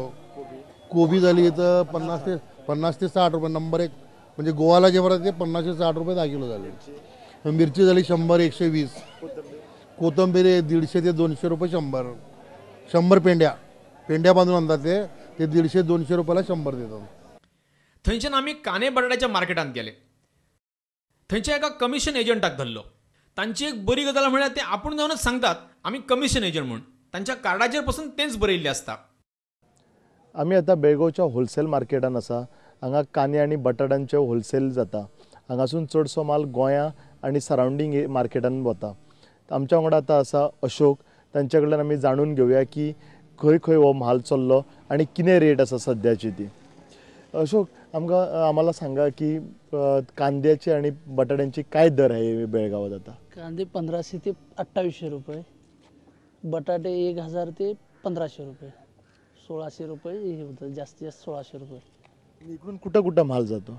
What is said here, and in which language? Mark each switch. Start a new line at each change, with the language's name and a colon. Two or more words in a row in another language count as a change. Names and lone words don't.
Marathi: कोबी झाली इथं 50 ते 60 रुपये. नंबर 1 म्हणजे गोवाला जे भरत ते 50 ते 60 रुपये 10 किलो झाले. मिरची झाली 100-120. कोथिंबीर 150 ते 200 रुपये 100 पेंड्या बांधून आणतात ते 150-200 रुपयाला 100 देतात.
Konkani: थंयच्यान आमी कांदे बटाट्याच्या मार्केटात गेले. थंयच्या एका
English: commission agentाक
Konkani: धरलो. तांची एक बरी गजाल म्हळ्यार ते आपूण जावनच सांगतात आमी
English: commission agent
Konkani: म्हणून. तांच्या कार्डाचेर पासून तेंच बरयल्लें आसता. आम्ही आता बेळगांवच्या
English: wholesale marketान
Konkani: आसा. हांगा कांदे आनी बटाट्यांचे होलसेल जाता. हांगासून चडसो माल गोंया आनी सरावंडींग मार्केटान वता. आमच्या वांगडा आतां आसा अशोक. तांचे कडल्यान आमी जाणून घेवया की खंय खंय हो म्हाल चल्लो आनी कितें रेट आसा सद्याची ती. अशोक,
Marathi: आम्हाला सांगा की कांद्याचे आणि बटाट्यांचे काय दर आहे बेळगावात आता? कांदे 1500 ते 2800 रुपये, बटाटे 1000 ते 1500 रुपये, 1600 रुपये हे होतं, जास्तीत जास्त 1600 रुपये. इकडून कुठं कुठं माल जातो?